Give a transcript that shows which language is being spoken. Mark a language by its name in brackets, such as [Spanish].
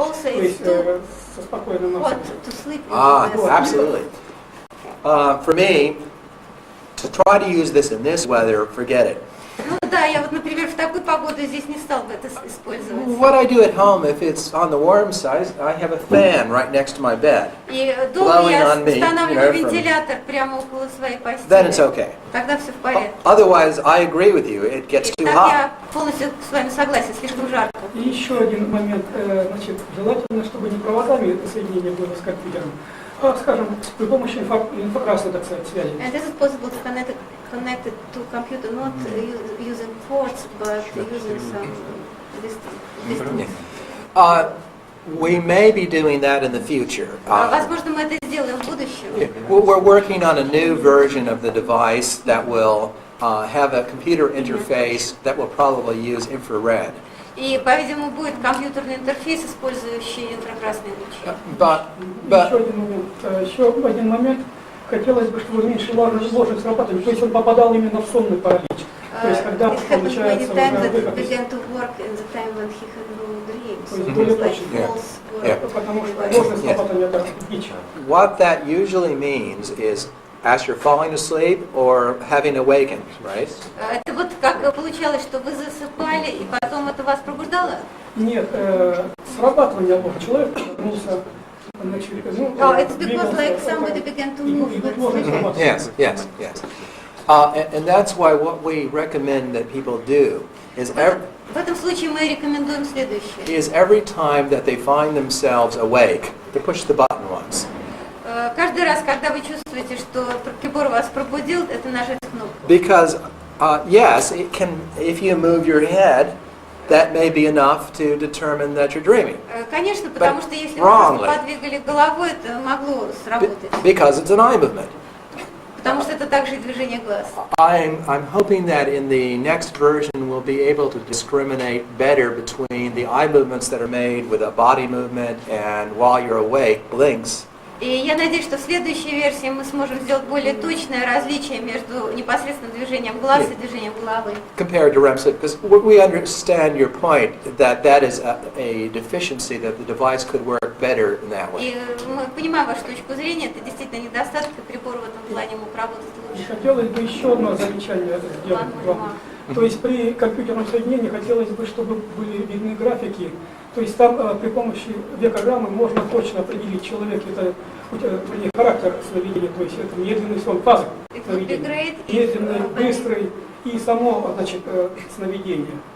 [Russian] То есть со спокойной маской. [English] Absolutely. For me, to try to use this in this weather, forget it. [Russian] Ну да, я вот, например, в такую погоду здесь не стал бы это использовать. [English] What I do at home, if it's on the warm side, I have a fan right next to my bed. [Russian] И дома я устанавливаю вентилятор прямо около своей постели. [English] Then it's okay. [Russian] Тогда все в порядке. [English] Otherwise, I agree with you. It gets too hot. [Russian] Я полностью с вами согласен, слишком жарко. И еще один момент, значит, желательно, чтобы не проводами это соединение было с компьютером, а, скажем, при помощи инфракрасной, так сказать, связи. [English] And is it possible to connect it to computer, not using ports, but using some distance? We may be doing that in the future. [Russian] Возможно, мы это сделаем в будущем. [English] We're working on a new version of the device that will have a computer interface that will probably use infrared. [Russian] И, по-видимому, будет компьютерный интерфейс, использующий инфракрасные лучи. Еще один момент. Хотелось бы, чтобы меньше ложных срабатываний, то есть он попадал именно в сонный паралич. То есть когда получается уже более точно. Потому что ложное срабатывание это дичь. [English] What that usually means is as you're falling asleep or having awakened, right? [Russian] Это вот как получалось, что вы засыпали, и потом это вас пробуждало? Нет, срабатывание ложного человека вернулся. [English] Oh, it's because like somebody began to move. Yes. And that's why what we recommend that people do is [Russian] В этом случае мы рекомендуем следующее. [English] Is every time that they find themselves awake, to push the button once. [Russian] Каждый раз, когда вы чувствуете, что прибор вас пробудил, это нажать кнопку. [English] Because yes, it can. If you move your head, that may be enough to determine that you're dreaming. [Russian] Конечно, потому что если вы просто подвигали головой, это могло сработать. [English] Because it's an eye movement. [Russian] Потому что это также и движение глаз. [English] I'm hoping that in the next version we'll be able to discriminate better between the eye movements that are made with a body movement and while you're awake blinks. [Russian] И я надеюсь, что в следующей версии мы сможем сделать более точное различие между непосредственным движением глаз и движением головы. [English] Compared to REM sleep, because we understand your point that that is a deficiency that the device could work better in that way. [Russian] И мы понимаем вашу точку зрения, это действительно недостаток, и прибор в этом плане мог работать лучше. Хотелось бы еще одно замечание сделать вам. То есть при компьютерном соединении хотелось бы, чтобы были видны графики. То есть там при помощи векограммы можно точно определить, человек это характер сновидения, то есть это медленный сон, фаза сновидения, медленный, быстрый и само, значит, сновидение.